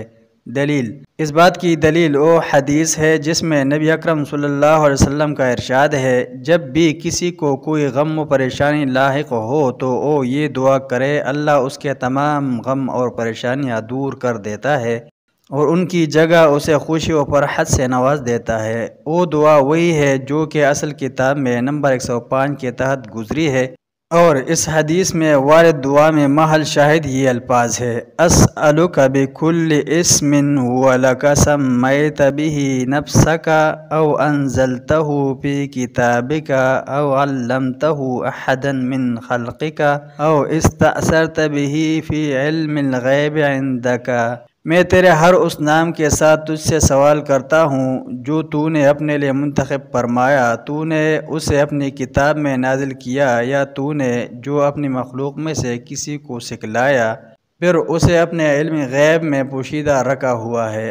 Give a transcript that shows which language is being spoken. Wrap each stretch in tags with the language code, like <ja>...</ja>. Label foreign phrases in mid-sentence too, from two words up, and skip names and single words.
<ur>دلیل اس بات کی دلیل وہ حدیث ہے جس میں نبی اکرم</ur> <ar>صلی اللہ علیہ وسلم</ar> <ur>کا ارشاد ہے، جب بھی کسی کو کوئی غم و پریشانی لاحق ہو تو وہ یہ دعا کرے، اللہ اس کے تمام غم اور پریشانیاں دور کر دیتا ہے اور ان کی جگہ اسے خوشی و فرحت سے نواز دیتا ہے۔ وہ دعا وہی ہے جو کہ اصل کتاب میں نمبر 105 کے تحت گزری ہے، اور اس حدیث میں وارد دعا میں محل شاہد یہ الفاظ ہے:</ur> <ar>اسألک بکل اسم هو لک سمیت به نفسک او انزلتہ فی کتابک او علمتہ احدا من خلقک او استأثرت به فی علم الغیب عندک۔</ar> <ur>میں تیرے ہر اس نام کے ساتھ تجھ سے سوال کرتا ہوں جو تو نے اپنے لیے منتخب فرمایا، تو نے اسے اپنی کتاب میں نازل کیا، یا تو نے جو اپنی مخلوق میں سے کسی کو سکھلایا، پھر اسے اپنے علم غیب میں پوشیدہ رکھا ہوا ہے۔</ur>